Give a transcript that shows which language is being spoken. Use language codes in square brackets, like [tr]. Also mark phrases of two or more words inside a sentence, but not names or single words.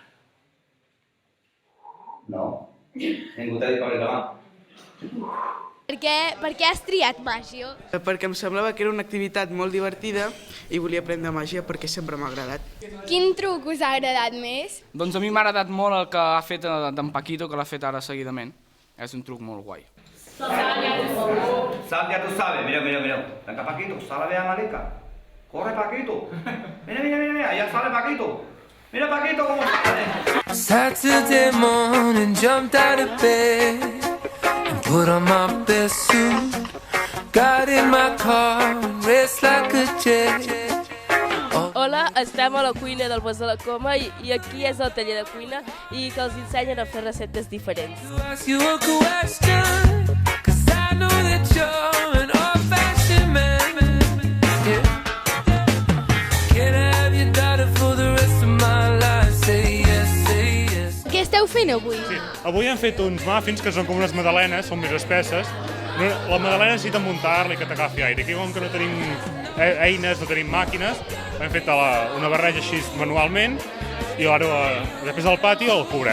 [ca] No, ningú t'ha dit que obris la mà. Per què has triat màgia? Perquè em semblava que era una activitat molt divertida i volia aprendre màgia perquè sempre m'ha agradat. Quin truc us ha agradat més? Doncs a mi m'ha agradat molt el que ha fet d'en Paquito, que l'ha fet ara seguidament. És un truc molt guai. [es] Sal ya tú sabes, mira. Venga Paquito, sal a ver a Malika. Corre Paquito. Mira, allá sale Paquito. Mira Paquito cómo sale. [en] Saturday morning, jumped out of bed. Put on my best suit, got in my car, raced like a jet. [ca] Hola, estem a la cuina del Bosc de la Coma i aquí és el taller de cuina i que els ensenyen a fer receptes diferents. [en] Ask you a question, 'cause I know that you're an old-fashioned man. Yeah. Can I have your daughter for the rest of my life? Say yes, say yes. [ca] Què esteu fent avui? Sí, avui hem fet uns muffins que són com unes magdalenes, són més espesses. La magdalena necessita muntar-la i que t'agafi aire. Aquí com que no tenim eines, no tenim màquines, hem fet una barreja així manualment i ara després al pati el cobrem.